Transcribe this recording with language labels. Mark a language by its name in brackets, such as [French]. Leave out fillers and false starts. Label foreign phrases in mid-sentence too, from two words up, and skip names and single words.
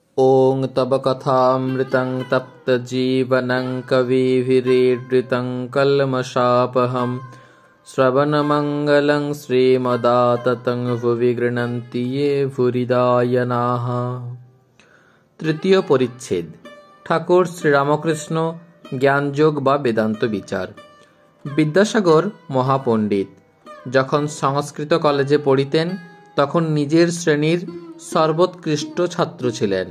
[Sanskrit] ॐ तव कथामृतं तप्तजीवनं कविभिरीडृतं कल्मषापहं श्रवणमङ्गलं श्रीमदाततं भुवि गृह्णन्ति ये भूरिदायनाः। [Bangla] তৃতীয় পরিচ্ছেদ। ঠাকুর শ্রীরামকৃষ্ণ জ্ঞানযোগ বা বেদান্ত বিচার। বিদ্যাসাগর মহাপণ্ডিত। যখন সংস্কৃত কলেজে পড়িতেন তখন নিজের শ্রেণীর সর্বোৎকৃষ্ট ছাত্র ছিলেন।